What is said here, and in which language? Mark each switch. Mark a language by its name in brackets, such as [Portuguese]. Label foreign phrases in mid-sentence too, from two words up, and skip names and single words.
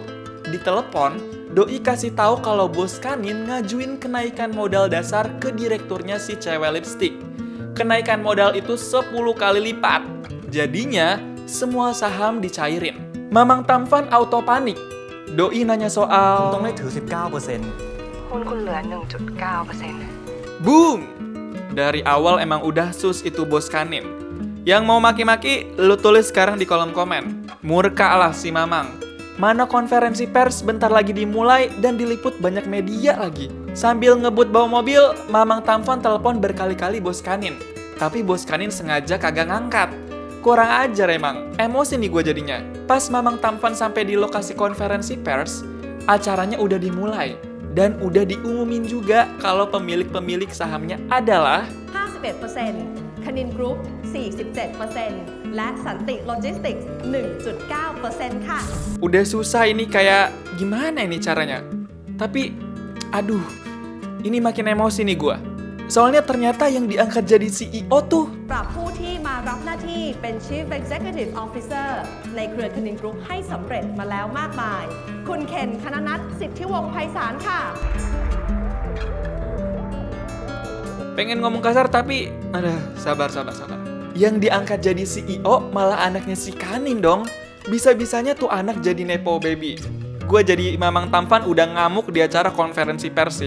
[Indonesian] Di telepon, Doi kasih tahu kalau bos Kanin ngajuin kenaikan modal dasar ke direkturnya si cewek lipstick. Kenaikan modal itu 10 kali lipat. Jadinya semua saham dicairin. Mamang Tampan auto panik. Doi nanya soal [Thai] ต้องได้ถือ 19% หุ้นคุณเหลือ 1.9% [Indonesian] boom! Dari awal emang udah sus itu bos Kanin. Yang mau maki-maki, lu tulis sekarang di kolom komen. Murka lah si Mamang. Mana konferensi pers bentar lagi dimulai dan diliput banyak media lagi. Sambil ngebut bawa mobil, Mamang Tampan telepon berkali-kali bos Kanin. Tapi bos Kanin sengaja kagak ngangkat. Kurang ajar emang, emosi nih gue jadinya. Pas Mamang Tampan sampai di lokasi konferensi pers, acaranya udah dimulai. Dan udah diumumin juga kalau pemilik-pemilik sahamnya adalah [Thai] 51% คณินกรุ๊ป 47% และสันติโลจิสติกส์ 1.9% ค่ะ [Indonesian] udah susah ini kayak gimana ini caranya. Tapi, aduh, ini makin emosi nih gue. Soalnya ternyata yang diangkat jadi CEO tuh [Thai] ปรับผู้ที่มารับหน้าที่เป็น [English] Chief Executive Officer [Thai] ในเครือคณินกรุ๊ปให้สำเร็จมาแล้วมากมาย คุณเคนคณนัท สิทธิวงศ์ไพศาลค่ะ [Indonesian] pengen ngomong kasar tapi sabar. Yang diangkat jadi CEO malah anaknya si Kanin dong. Bisa-bisanya tuh anak jadi nepo baby. Gue jadi Mamang Tampan udah ngamuk di acara konferensi pers sih.